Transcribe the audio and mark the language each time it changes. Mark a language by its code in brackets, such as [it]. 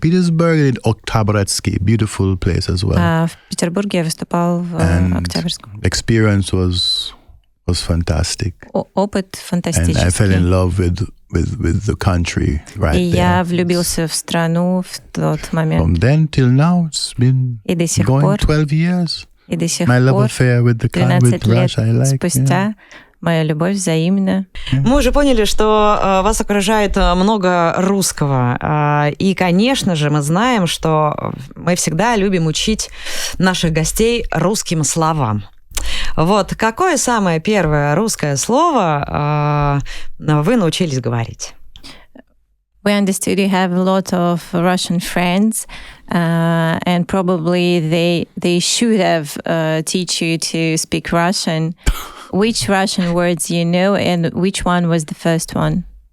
[en] Petersburg and Oktyabrsky, beautiful place as well. [ru] В Петербурге я выступал в Октябрьском. [en] Experience was fantastic. [ru] Опыт фантастический. [en] And I fell in love with the country right there. [ru] И я влюбился в страну в тот момент. [en] From then till now, it's been going 12 years. [ru] И до сих [en] My love [ru] пор, [en] affair with [ru] 13 лет [en] Russia, I like, [ru] спустя, моя любовь взаимна. Мы уже поняли, что вас окружает много русского. И, конечно же, мы знаем, что мы всегда любим учить наших гостей русским словам. Вот, какое самое первое русское слово вы научились говорить? [en] We understood you have a lot of Russian friends, and probably they should have teach you to speak Russian. Which Russian words you know, and which one was the first one?